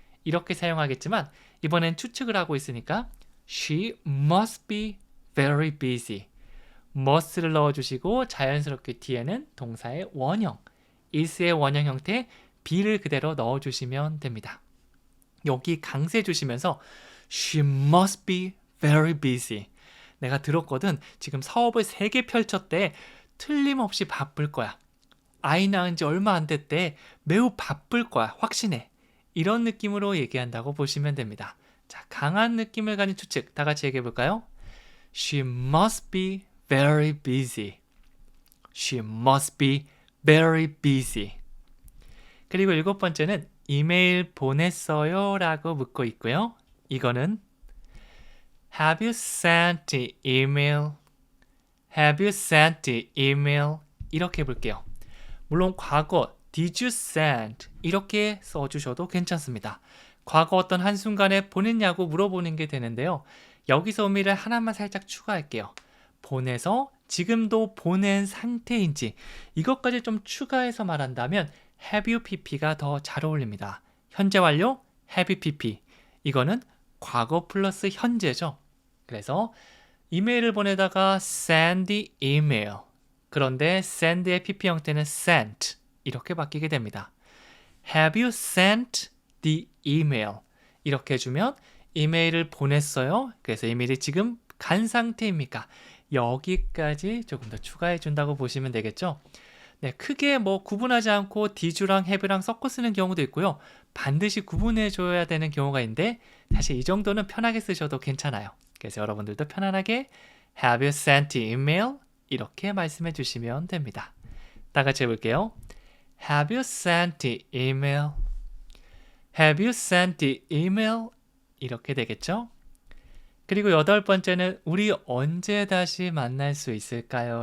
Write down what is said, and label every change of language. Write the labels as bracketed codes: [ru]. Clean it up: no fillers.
[ko] 이렇게 사용하겠지만 이번엔 추측을 하고 있으니까 [en] She must be very busy. [ko] must를 넣어주시고 자연스럽게 뒤에는 동사의 원형, is의 원형 형태 be를 그대로 넣어주시면 됩니다. 여기 강세 주시면서 [en] She must be very busy. [ko] 내가 들었거든. 지금 사업을 3개 펼쳤대. 틀림없이 바쁠 거야. 아이 낳은 지 얼마 안 됐대. 매우 바쁠 거야. 확신해. 이런 느낌으로 얘기한다고 보시면 됩니다. 자, 강한 느낌을 가진 추측 다 같이 얘기해 볼까요? [en] She must be very busy. She must be very busy. [ko] 그리고 일곱 번째는 이메일 보냈어요? 라고 묻고 있고요. [en] 이거는 Have you sent the email? Have you sent the email? [ko] 이렇게 해볼게요. 물론 과거 [en] Did you send? [ko] 이렇게 써주셔도 괜찮습니다. 과거 어떤 한순간에 보냈냐고 물어보는 게 되는데요. 여기서 의미를 하나만 살짝 추가할게요. 보내서 지금도 보낸 상태인지 이것까지 좀 추가해서 말한다면 [en] Have you pp [ko] 가 더 잘 어울립니다. 현재 완료 [en] Have you pp. [ko] 이거는 과거 플러스 현재죠. 그래서 이메일을 보내다가 [en] send the email. [ko] 그런데 send의 pp 형태는 sent 이렇게 바뀌게 됩니다. [en] Have you sent the email? [ko] 이렇게 해주면 이메일을 보냈어요. 그래서 이메일이 지금 간 상태입니까? 여기까지 조금 더 추가해 준다고 보시면 되겠죠. 네, 크게 뭐 구분하지 않고 did랑 have랑 섞어 쓰는 경우도 있고요. 반드시 구분해 줘야 되는 경우가 있는데 사실 이 정도는 편하게 쓰셔도 괜찮아요. 그래서 여러분들도 편안하게 [en] Have you sent the email? [ko] 이렇게 말씀해 주시면 됩니다. 다 같이 해볼게요. [en] Have you sent the email? Have you sent the email? [ko] 이렇게 되겠죠? 그리고 8번째는 우리 언제 다시 만날 수 있을까요?